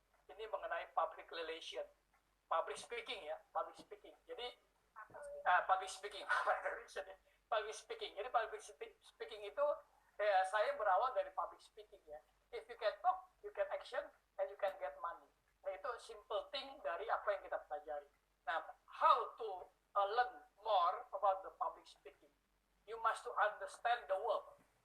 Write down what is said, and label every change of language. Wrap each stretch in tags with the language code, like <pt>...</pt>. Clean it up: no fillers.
<id>Ini mengenai public relation, public speaking ya, public speaking. Jadi public speaking, public speaking. Jadi public speaking itu saya berawal dari public speaking ya.</id> <en>If you can talk, you can action, and you can get money.</en> <id>Nah itu</id> <en>simple thing</en> <id>dari apa yang kita pelajari.</id> <en>Nah, how to learn more about the public speaking? You must to understand the world.</en>